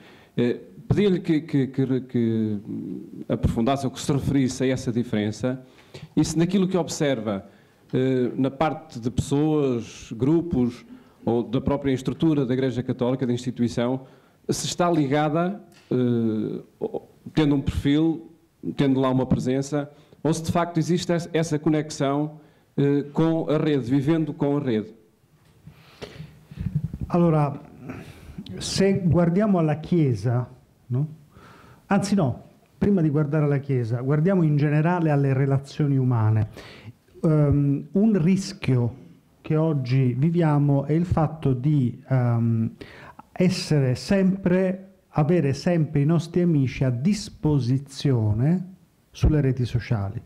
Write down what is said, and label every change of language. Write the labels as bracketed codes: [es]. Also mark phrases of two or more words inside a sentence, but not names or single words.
[pt] Pedi-lhe que aprofundasse ou que se referisse a essa diferença e se naquilo que observa na parte de pessoas, grupos ou da própria estrutura da Igreja Católica, da instituição, se está ligada, tendo um perfil, tendo lá uma presença, ou se de facto existe essa conexão com a rede, vivendo com a rede. [it] Allora, se guardiamo alla Chiesa, no? Anzi no, prima di guardare alla Chiesa, guardiamo in generale alle relazioni umane. Un rischio che oggi viviamo è il fatto di avere sempre i nostri amici a disposizione sulle reti sociali.